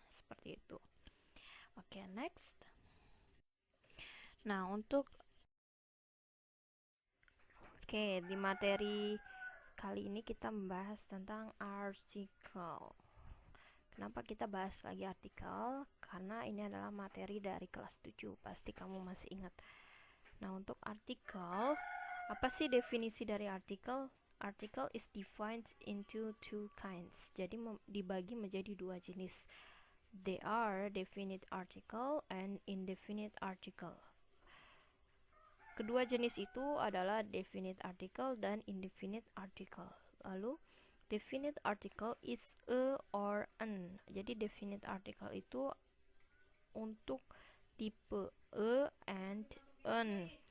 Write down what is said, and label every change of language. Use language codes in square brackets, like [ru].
[id] Seperti itu. Oke, next. Nah, di materi kali ini kita membahas tentang artikel. Kenapa kita bahas lagi artikel? Karena ini adalah materi dari kelas 7. Pasti kamu masih ingat. Nah, untuk artikel, apa sih definisi dari artikel? [en] Article is defined into two kinds. [id] Jadi dibagi menjadi dua jenis. [en] They are definite article and indefinite article. [id] Kedua jenis itu adalah definite article dan indefinite article. [en] Lalu, definite article is a or an. [id] Jadi definite article itu untuk tipe a and an.